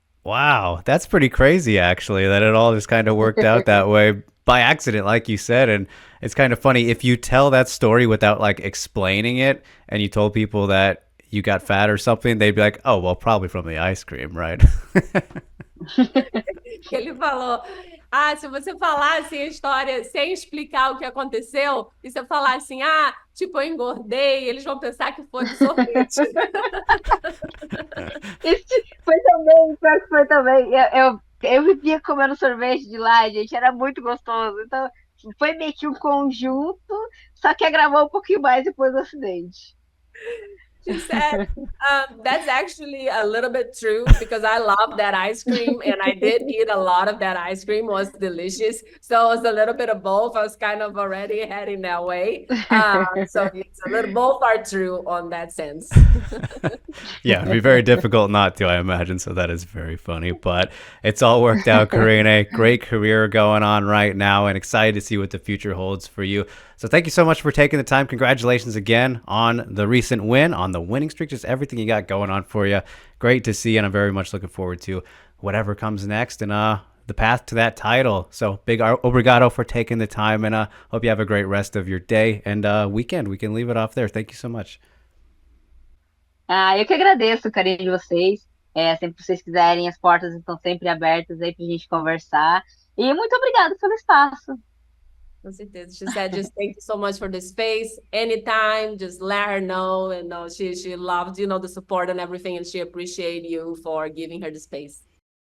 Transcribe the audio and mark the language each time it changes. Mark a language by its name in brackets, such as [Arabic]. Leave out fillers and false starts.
[English] Wow, that's pretty crazy actually that it all just kind of worked out that way by accident like you said. And it's kind of funny if you tell that story without like explaining it and you told people that you got fat or something, they'd be like, "Oh, well, probably from the ice cream, right?" [Portuguese] Ele falou, se você falasse a história sem explicar o que aconteceu, e você falar assim, tipo, eu engordei, eles vão pensar que foi de sorvete. Isso foi também, pior que foi também. Eu vivia comendo sorvete de lá, gente, era muito gostoso. Então, foi meio que um conjunto, só que agravou um pouquinho mais depois do acidente. [English] She said, that's actually a little bit true because I love that ice cream and I did eat a lot of that ice cream. It was delicious. So it was a little bit of both. I was kind of already heading that way. So it's a little, both are true on that sense. Yeah, it'd be very difficult not to, I imagine. So that is very funny, but it's all worked out, Karine. Great career going on right now and excited to see what the future holds for you. So thank you so much for taking the time. Congratulations again on the recent win, on the winning streak, just everything you got going on for you. Great to see, and I'm very much looking forward to whatever comes next and the path to that title. So big obrigado for taking the time, and hope you have a great rest of your day and weekend. We can leave it off there. Thank you so much. [Portuguese] Eu que agradeço o carinho de vocês. Sempre que vocês quiserem, as portas estão sempre abertas aí pra gente conversar. E muito obrigada pelo espaço. Com certeza. [English] She said, just thank you so much for the space. Anytime, just let her know. And she loved, the support and everything, and she appreciated you for giving her the space.